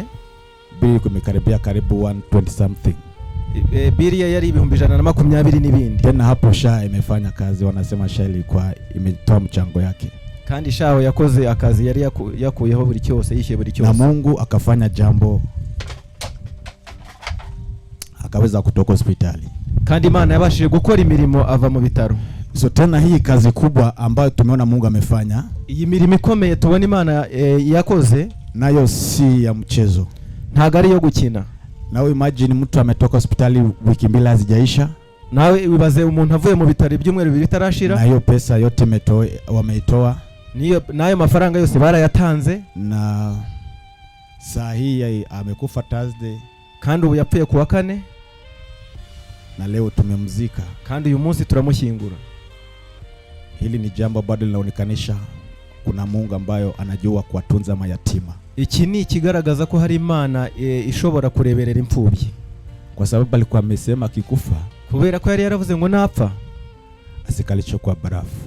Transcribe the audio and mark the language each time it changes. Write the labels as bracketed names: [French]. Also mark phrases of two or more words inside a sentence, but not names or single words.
[Swahili] bili kumekaribia karibu 120 something. [Kinyarwanda] Bili yari ibihumbi 120 n'ibindi. [Swahili] Tena hapo SHA imefanya kazi, wanasema SHA ilikuwa imetoa mchango yake. [Kinyarwanda] Kandi SHA yakoze akazi yari yakuyeho buri cyose, yishyuye buri cyose. [Swahili] Na Mungu akafanya jambo, akaweza kutoka hospitali. [Kinyarwanda] Kandi Imana yabashije gukora imirimo ava mu bitaro. [Swahili] So tena hii kazi kubwa ambayo tumeona Mungu amefanya, [Kinyarwanda] iyi mirimo ikomeye tubona Imana yakoze, [Swahili] nayo si ya mchezo. [Kinyarwanda] Ntago ari yo gukina. [Swahili] Nawe imagine mtu ametoka hospitali wiki 2 hazijaisha. [Kinyarwanda] Nawe wibaze umuntu avuye mu bitaro ibyumweru 2 bitarashira. [Swahili] Na hiyo pesa yote wameitoa. [Kinyarwanda] Nayo mafaranga yose barayatanze. [Swahili] Na saa hii amekufa Thursday. [Kinyarwanda] Kandi ubu yapfuye kuwa kane. [Swahili] Na leo tumemzika. [Kinyarwanda] Kandi uyu munsi turamushyingura. [Swahili] Hili ni jambo bado linaonekanisha kuna Mungu ambayo anajua kuwatunza mayatima. [Kinyarwanda] Iki ni kigaragaza ko hari Imana ishobora kureberera imfubyi. [Swahili] Kwa sababu alikuwa amesema akikufa, [Kinyarwanda] kubera ko yari yaravuze ngo napfa [Swahili] asikalicho kwa barafu,